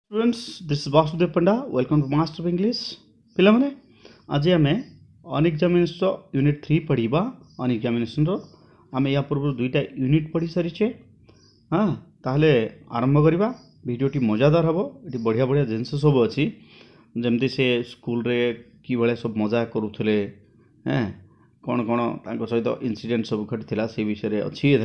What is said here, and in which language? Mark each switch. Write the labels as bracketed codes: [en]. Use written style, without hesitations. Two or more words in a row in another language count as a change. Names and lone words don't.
[en] Students, this is Vasudev Panda. Welcome to Master of English. [or] ପିଲାମାନେ ଆଜି ଆମେ ଅନଏକ୍ଜାମିନେସନ୍ ୟୁନିଟ୍ 3 ପଢ଼ିବା। ଅନଏକ୍ଜାମିନେସନ୍ର ଆମେ ୟା ପୂର୍ବରୁ ଦୁଇଟା ୟୁନିଟ୍ ପଢ଼ି ସାରିଛେ। ହଁ, ତାହେଲେ ଆରମ୍ଭ କରିବା। ଭିଡ଼ିଓଟି ମଜାଦାର ହେବ। ଏଠି ବଢ଼ିଆ ବଢ଼ିଆ ଜିନିଷ ସବୁ ଅଛି, ଯେମିତି ସେ ସ୍କୁଲରେ କିଭଳିଆ ସବୁ ମଜା କରୁଥିଲେ, କ'ଣ କ'ଣ ତାଙ୍କ ସହିତ ଇନସିଡେଣ୍ଟ ସବୁ ଘଟିଥିଲା ସେ ବିଷୟରେ ଅଛି ଏଥିରେ।